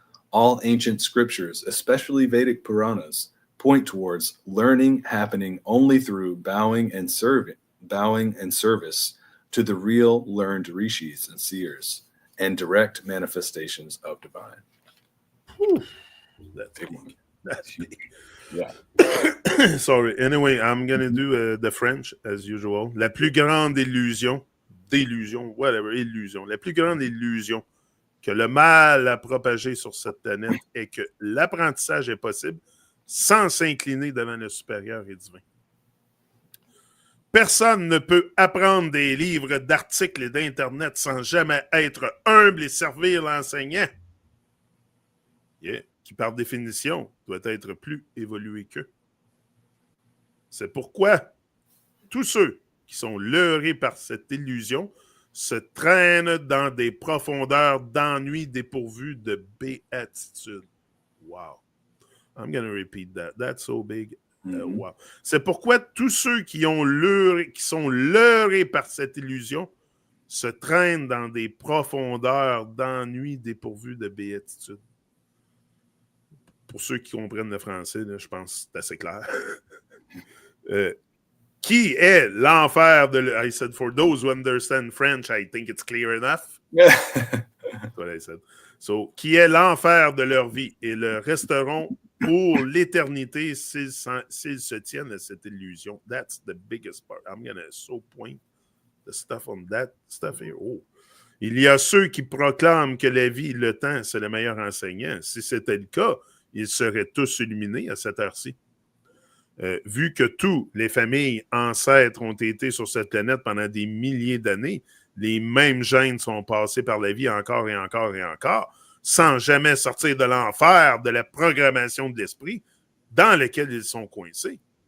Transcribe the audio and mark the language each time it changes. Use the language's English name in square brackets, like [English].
[English] All ancient scriptures, especially Vedic Puranas, point towards learning happening only through bowing and service to the real learned rishis and seers and direct manifestations of divine. That's big. That's big. Yeah. Sorry. Anyway, I'm going to do the French as usual. [French] La plus grande illusion, illusion. La plus grande illusion que le mal a propagée sur cette planète est que l'apprentissage est possible sans s'incliner devant le supérieur et divin. Personne ne peut apprendre des livres, d'articles et d'Internet sans jamais être humble et servir l'enseignant. Qui par définition doit être plus évolué qu'eux. C'est pourquoi tous ceux qui sont leurrés par cette illusion se traîne dans des profondeurs d'ennui dépourvues de béatitude. [English] Wow. I'm going to repeat that. That's so big. Wow. [French] C'est pourquoi tous ceux qui sont leurrés par cette illusion se traînent dans des profondeurs d'ennui dépourvues de béatitude. Pour ceux qui comprennent le français, là, je pense que c'est assez clair. Qui est l'enfer de... [English] I said, for those who understand French, I think it's clear enough. That's what I said. [French] So, qui est l'enfer de leur vie et le resteront pour l'éternité s'ils se tiennent à cette illusion. [English] That's the biggest part. I'm going to so point the stuff on that stuff here. Oh. [French] Il y a ceux qui proclament que la vie et le temps, c'est le meilleur enseignant. Si c'était le cas, ils seraient tous illuminés à cette heure-ci. Vu que tous les familles ancêtres ont été sur cette planète pendant des milliers d'années, les mêmes gènes sont passés par la vie encore et encore et encore, sans jamais sortir de l'enfer de la programmation de l'esprit dans lequel ils sont coincés.